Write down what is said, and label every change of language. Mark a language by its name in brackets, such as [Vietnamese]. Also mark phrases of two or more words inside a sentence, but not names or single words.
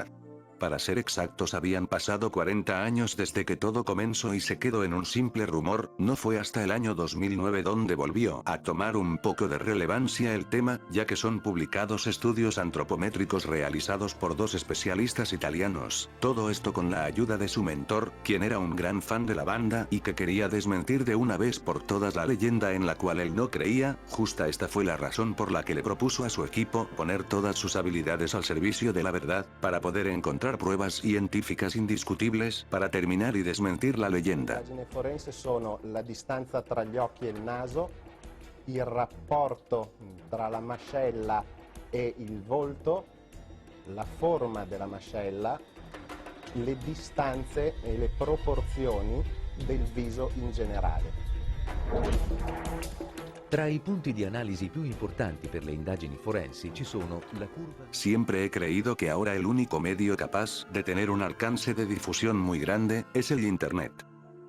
[Spanish] Para ser exactos habían pasado 40 años desde que todo comenzó y se quedó en un simple rumor, no fue hasta el año 2009 donde volvió a tomar un poco de relevancia el tema, ya que son publicados estudios antropométricos realizados por dos especialistas italianos, todo esto con la ayuda de su mentor, quien era un gran fan de la banda y que quería desmentir de una vez por todas la leyenda en la cual él no creía. Justa esta fue la razón por la que le propuso a su equipo poner todas sus habilidades al servicio de la verdad, para poder encontrar pruebas científicas indiscutibles para terminar y desmentir la leyenda. [Italian] Le indagini forensi sono la distanza tra gli occhi e il naso, il rapporto tra la mascella e il volto, la forma della mascella, le distanze e le proporzioni del viso in generale. Tra i punti di analisi più importanti per le indagini forensi ci sono la curva. [Spanish] Siempre he creído que ahora el único medio capaz de tener un alcance de difusión muy grande es el Internet.